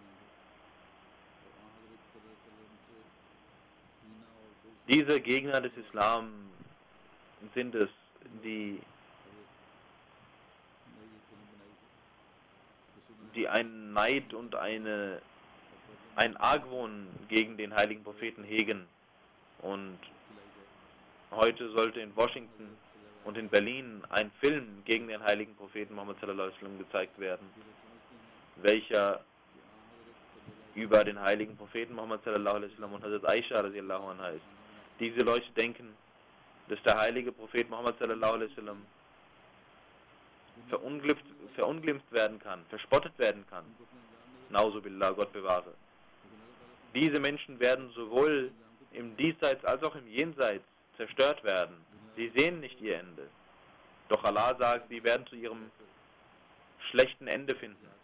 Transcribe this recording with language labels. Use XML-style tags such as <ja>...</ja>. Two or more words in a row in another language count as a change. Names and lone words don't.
<de>Diese Gegner des Islam sind es, die einen Neid und ein Argwohn gegen den heiligen Propheten hegen. Und heute sollte in Washington und in Berlin ein Film gegen den heiligen Propheten Muhammad</de> <ar>صلى الله عليه وسلم</ar> <de>gezeigt werden, welcher über den heiligen Propheten Muhammad</de> <ar>صلى الله عليه وسلم</ar> <de>und Hazrat Aisha</de> <ar>رضي الله عنها</ar> <de>ist. Diese Leute denken, dass der heilige Prophet Muhammad</de> <ar>صلى الله عليه وسلم</ar> <de>verunglimpft werden kann, verspottet werden kann. Nauzubillah, Gott bewahre. Diese Menschen werden sowohl im Diesseits als auch im Jenseits zerstört werden. Sie sehen nicht ihr Ende. Doch Allah sagt, sie werden zu ihrem schlechten Ende finden.</de>